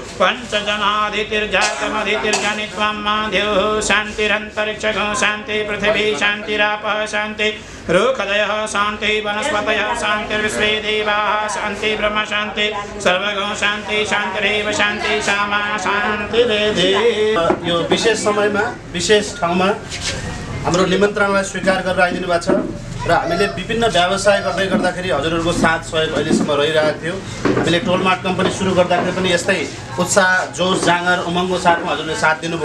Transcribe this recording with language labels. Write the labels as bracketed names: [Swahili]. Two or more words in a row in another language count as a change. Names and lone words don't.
[Sanskrit] पञ्चजनादितिर्जातमदितिर्जनित्वं माध्योः। शान्तिरन्तरिक्षगो शान्ति, पृथिवी शान्तिरापः शान्ति, रुखदयः शान्ति, वनस्पतयः शान्तिर्विश्वे देवाः शान्ति, ब्रह्म शान्ति, सर्वगो शान्ति, शान्तिरेव शान्ति, सामा शान्तिरेधि। [Nepali] यो विशेष समयमा विशेष ठाउँमा हाम्रो निमन्त्रणलाई स्वीकार गरेर आइदिनु भएको छ र हामीले विभिन्न व्यवसाय गर्दै गर्दाखेरि हजुरहरूको साथ सहयोग अहिलेसम्म रहिरहेको थियो। हामीले टोलमार्ट कम्पनी सुरु गर्दाखेरि पनि यस्तै उत्साह, जोस, जाँगर, उमङ्गको साथमा हजुरले साथ दिनुभयो।